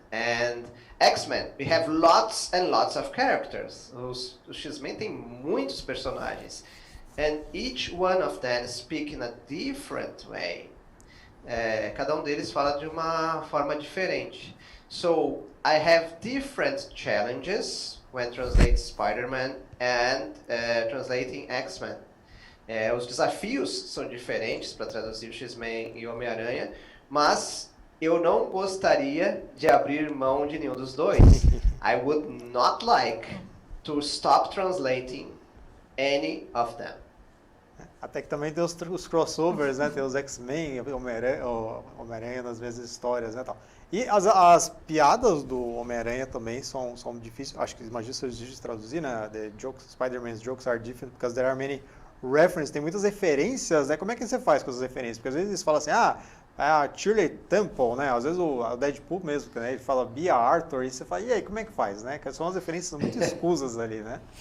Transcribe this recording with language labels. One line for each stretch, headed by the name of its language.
English: And X-Men, we have lots and lots of characters.
Portuguese: O X-Men tem muitos personagens.
English: And each one of them speak in a different way.
Portuguese: Cada deles fala de uma forma diferente.
English: So I have different challenges when translating Spider-Man and translating X-Men.
Portuguese: Os desafios são diferentes para traduzir X-Men e Homem-Aranha, mas eu não gostaria de abrir mão de nenhum dos dois.
English: I would not like to stop translating any of them.
Portuguese: Até que também tem os crossovers, né? Tem os X-Men, Homem-Aranha nas mesmas histórias, né, tal. E as piadas do Homem-Aranha também são difíceis. Acho que imagino que seja difícil de traduzir, né?
English: The jokes, Spider-Man's jokes are different because there are many references.
Portuguese: Tem muitas referências, né? Como é que você faz com essas referências? Porque às vezes eles falam assim, a Shirley Temple, né? Às vezes o Deadpool mesmo, né? Ele fala Bea Arthur e você fala, e aí, como é que faz, né? Que são as referências muito escusas ali, né?